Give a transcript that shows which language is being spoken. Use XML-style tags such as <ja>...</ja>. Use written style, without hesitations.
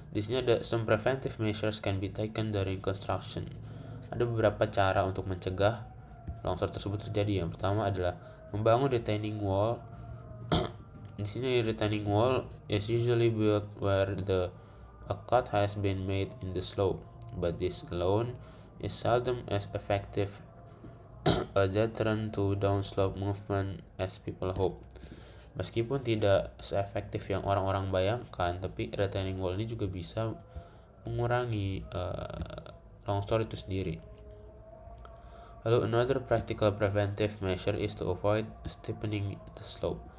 <id>Di sini ada</id> <en>some preventive measures can be taken during construction.</en> <id>Ada beberapa cara untuk mencegah longsor tersebut terjadi. Yang pertama adalah membangun retaining wall. Di sini</id> <en>retaining wall is usually built where a cut has been made in the slope, but this alone is seldom as effective a deterrent to downslope movement as people hope.</en> <id>Meskipun tidak seefektif yang orang-orang bayangkan, tapi retaining wall ini juga bisa mengurangi longsor itu sendiri. Lalu</id> <en>another practical preventive measure is to avoid steepening the slope.</en>